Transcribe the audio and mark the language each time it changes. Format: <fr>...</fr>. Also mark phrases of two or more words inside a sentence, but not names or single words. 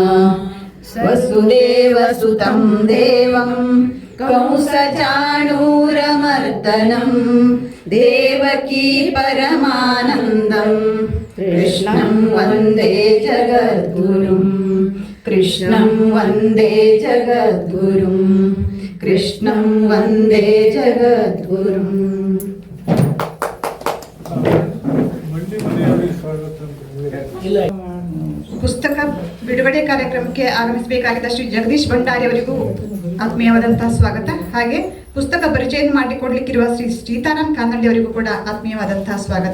<sa>वसुदेवसुतं देवं कंसचाणूरमर्दनं देवकी परमानन्दं कृष्णं वन्दे जगद्गुरुं कृष्णं वन्दे जगद्गुरुं कृष्णं वन्दे जगद्गुरुं.</sa> <kn>ಪುಸ್ತಕ ಬಿಡುಗಡೆ ಕಾರ್ಯಕ್ರಮಕ್ಕೆ ಆಗಮಿಸಬೇಕಾಗಿದ್ದ ಶ್ರೀ ಜಗದೀಶ್ ಭಂಡಾರಿ ಅವರಿಗೂ ಆತ್ಮೀಯವಾದಂತಹ ಸ್ವಾಗತ. ಹಾಗೆ ಪುಸ್ತಕ ಪರಿಚಯ ಮಾಡಿಕೊಡ್ಲಿಕ್ಕಿರುವ ಶ್ರೀ ಸೀತಾರಾಮ್ ಕಾನಳ್ಳಿ ಅವರಿಗೂ ಕೂಡ ಆತ್ಮೀಯವಾದಂತಹ ಸ್ವಾಗತ.</kn>